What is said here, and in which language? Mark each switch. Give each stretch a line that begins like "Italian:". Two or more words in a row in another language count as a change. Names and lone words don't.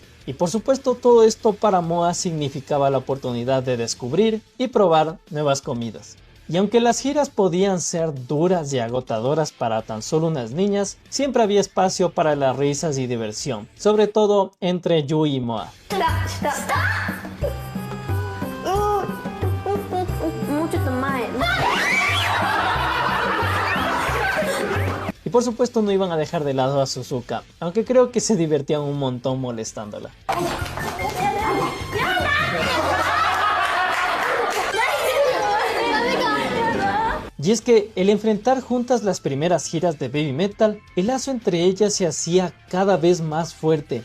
Spanish: Y por supuesto todo esto para Moa significaba la oportunidad de descubrir y probar nuevas comidas. Y aunque las giras podían ser duras y agotadoras para tan solo unas niñas, siempre había espacio para las risas y diversión, sobre todo entre Yui y Moa.
Japanese: もうちょっと前。
Spanish: Y por supuesto no iban a dejar de lado a Suzuka, aunque creo que se divertían un montón molestándola. Y es que el enfrentar juntas las primeras giras de Baby Metal, el lazo entre ellas se hacía cada vez más fuerte.